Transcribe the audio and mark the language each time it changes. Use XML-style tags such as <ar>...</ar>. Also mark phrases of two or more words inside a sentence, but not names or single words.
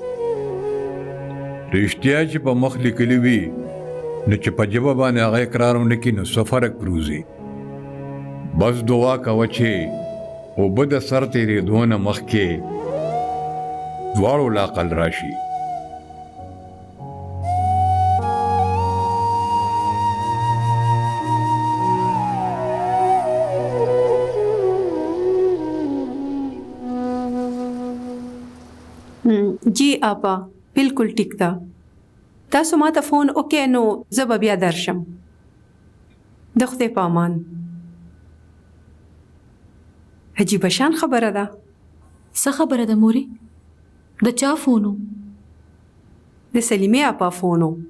<ps>رښتیا چې په مخ لیکلي وي نو چې په ژبه باندې هغه اقرار ونه کړي نو څه فرق پروزي. بس دعا کوه چې اوبه د سر تېرېدو نه مخکې دواړو لا عقل راشي.</ps> <hi>जी आपा बिल्कुल</hi> <ps>ټیک ده. تاسو ما ته فون وکړئ نو زه به بیا درشم. د خدای په امان. عجیبه شان خبره ده. څه خبره ده موري؟ د چا فونو؟ د سلیمې اپا فونو.</ps>